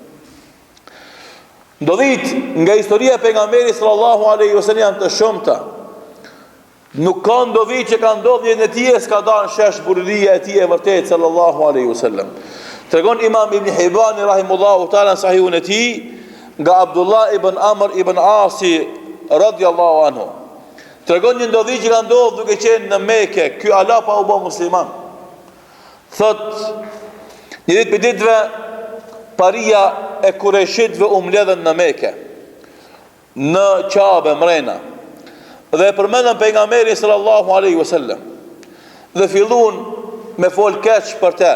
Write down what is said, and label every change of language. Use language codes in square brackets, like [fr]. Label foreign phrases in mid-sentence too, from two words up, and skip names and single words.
[sq] Ndodhit nga historia e pejgamberit [ar] صلى الله عليه وسلم [sq] janë të shumta. Nuk ka ndodhit që ka ndodhur në tij s'ka dalë shesh burria e tij e vërtet [ar] صلى الله عليه وسلم. [sq] Tregon Imam Ibn Hibban [ar] رحمه الله تعالى [sq] sahihun e tij nga Abdullah ibn Amr ibn Asi [ar] رضي الله عنه. [sq] Tregon një ndodhi që ka ndodhur duke qenë në Mekë, ky ala pa u bë musliman. Thot, një ditë për ditëve, paria e Kureshitëve u mbledhen në Mekë, në Qabe mrena, dhe e përmendën pejgamberin [ar] صلى الله عليه وسلم, [sq] dhe filluan me fol keq për te.